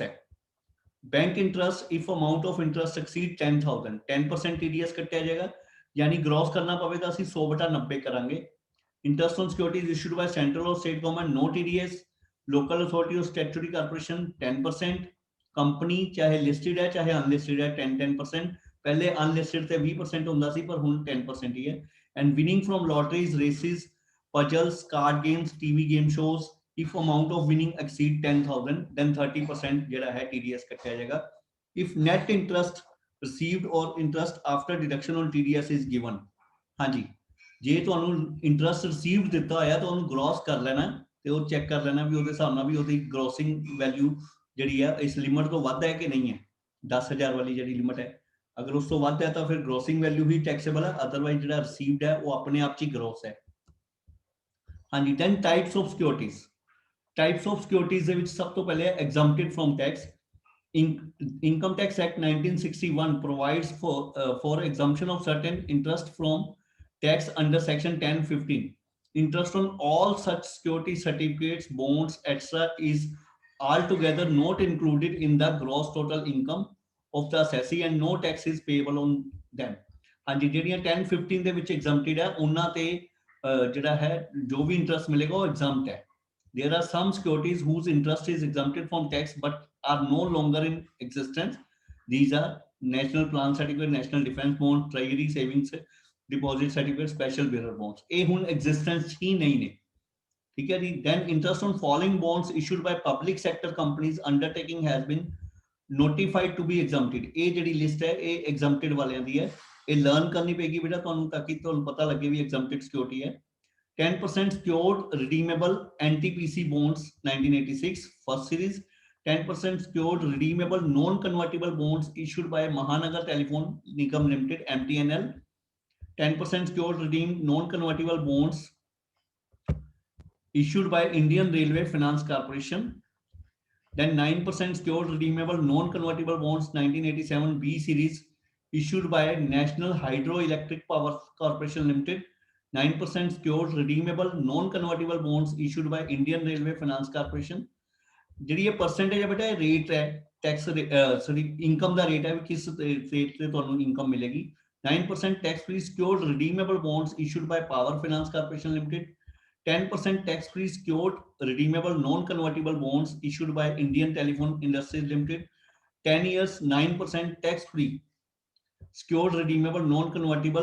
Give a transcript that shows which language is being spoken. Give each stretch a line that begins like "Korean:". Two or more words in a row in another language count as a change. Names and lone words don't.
English: bank interest if amount of interest exceed 10,000, 10% TDS
Punjabi: ਕੱਟਿਆ ਜਾਏਗਾ, ਯਾਨੀ ਗ੍ਰੋਸ ਕਰਨਾ ਪਵੇ ਤਾਂ 100/90 ਕਰਾਂਗੇ.
English: interest on securities issued by central और state government, no TDS. local authority
Hindi: और
English: statutory corporation
Hindi: 10%, कंपनी चाहे लिस्टेड है चाहे अनलिस्टेड है 10%। पहले अनलिस्टेड थे
Punjabi: 20% ਹੁੰਦਾ ਸੀ ਪਰ ਹੁਣ 10% ਹੀ ਹੈ।
English: and winning from lotteries, races, puzzles, card games, TV game shows, if amount of winning exceed 10,000 then 30%
Punjabi: ਜਿਹੜਾ ਹੈ TDS ਕੱਟਿਆ ਜਾਏਗਾ।
English: if net interest received or interest after deduction on TDS is given,
Punjabi: ਹਾਂਜੀ ਜੇ ਤੁਹਾਨੂੰ
English: interest received
Punjabi: ਦਿੱਤਾ ਹੋਇਆ ਤਾਂ ਉਹਨੂੰ ਗ੍ਰੋਸ ਕਰ ਲੈਣਾ ਤੇ ਉਹ ਚੈੱਕ ਕਰ ਲੈਣਾ ਵੀ ਉਹਦੇ ਹਿਸਾਬ ਨਾਲ ਵੀ ਉਹਦੀ
English: grossing value
Punjabi: ਜਿਹੜੀ ਹੈ ਇਸ ਲਿਮਟ ਤੋਂ ਵੱਧ ਹੈ ਕਿ ਨਹੀਂ ਹੈ। 10,000 ਵਾਲੀ ਜਿਹੜੀ ਲਿਮਟ ਹੈ ਅਗਰ ਉਸ ਤੋਂ ਵੱਧ ਹੈ ਤਾਂ ਫਿਰ
English: grossing value
Punjabi: ਹੀ ਟੈਕਸੇਬਲ ਹੈ, ਅਦਰਵਾਈਜ਼ ਜਿਹੜਾ ਰਿਸੀਵਡ ਹੈ ਉਹ ਆਪਣੇ ਆਪ 'ਚ ਹੀ ਗ੍ਰੋਸ ਹੈ।
English: ਹਾਂਜੀ, 10 types of securities. types of securities
Punjabi: ਦੇ ਵਿੱਚ ਸਭ ਤੋਂ ਪਹਿਲੇ ਹੈ
English: exempted from tax. Income Tax Act 1961 provides for exemption of certain interest from tax under section 1015. Interest on all such security certificates, bonds, etc. is altogether not included in the gross total income of the assessee and no tax is payable on them.
Punjabi: ਹਾਂਜੀ, ਜਿਹੜੀਆਂ 1015 ਦੇ ਵਿੱਚ exempted ਹੈ ਉਹਨਾਂ ਤੇ ਜਿਹੜਾ ਹੈ ਜੋ ਵੀ ਇੰਟਰਸਟ ਮਿਲੇਗਾ ਉਹ exempt ਹੈ।
English: There are some securities whose interest is exempted from tax but are no longer in existence. These are national plan certificate, national defense bond, treasury savings deposit certificate, special bearer bonds.
Punjabi: ਇਹ ਹੁਣ existence ਹੀ ਨਹੀਂ ਨੇ, ਠੀਕ ਹੈ ਜੀ।
English: Then interest on following bonds issued by public sector companies undertaking has been notified to be exempted.
Punjabi: ਇਹ ਜਿਹੜੀ ਲਿਸਟ ਹੈ ਇਹ exempted ਵਾਲਿਆਂ ਦੀ ਹੈ, ਇਹ ਲਰਨ ਕਰਨੀ ਪਏਗੀ ਬੇਟਾ ਤੁਹਾਨੂੰ ਤਾਂ ਕਿ ਤੁਹਾਨੂੰ ਪਤਾ ਲੱਗੇ ਵੀ
English: exempted security
Punjabi: ਹੈ।
English: 10% secured redeemable NTPC bonds 1986 first series, 10% secured redeemable non-convertible bonds issued by Mahanagar Telephone Nigam Limited MTNL, 10% secured redeemed non-convertible bonds issued by Indian Railway Finance Corporation, then 9% secured redeemable non-convertible bonds 1987 B series issued by National Hydroelectric Power Corporation Limited, 9% secured redeemable non-convertible bonds issued by Indian Railway Finance Corporation।
Punjabi: ਜਿਹੜੀ ਇਹ ਪਰਸੈਂਟੇਜ ਹੈ ਬੇਟਾ ਇਹ ਰੇਟ ਹੈ ਟੈਕਸ ਸੌਰੀ ਇਨਕਮ ਦਾ ਰੇਟ ਹੈ ਵੀ ਕਿਸ ਰੇਟ ਤੇ ਤੁਹਾਨੂੰ ਇਨਕਮ ਮਿਲੇਗੀ।
English: 9% tax free secured redeemable bonds issued by Power Finance Corporation Limited, 10% tax free secured redeemable non-convertible bonds issued by Indian Telephone Industries Limited, 10 years 9% tax free secured redeemable non-convertible